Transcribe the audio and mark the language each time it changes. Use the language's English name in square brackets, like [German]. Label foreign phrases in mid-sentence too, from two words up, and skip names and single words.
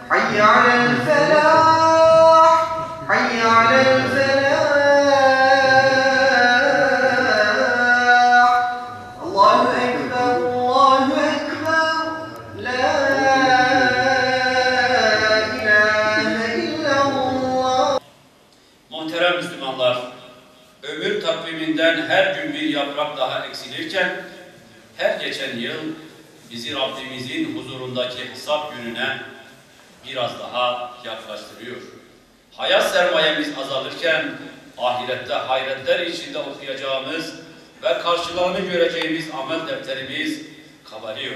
[Arabic] حي على الفلاح حي على الفلاح الله أكبر لا إله إلا الله. [Turkish] Muhterem Müslümanlar, ömür takviminden her gün bir yaprak daha eksilirken, her geçen yıl bizi Rabbimizin huzurundaki hesap gününe biraz daha yaklaştırıyor. Hayat sermayemiz azalırken, ahirette hayretler içinde okuyacağımız ve karşılığını göreceğimiz amel defterimiz kabarıyor.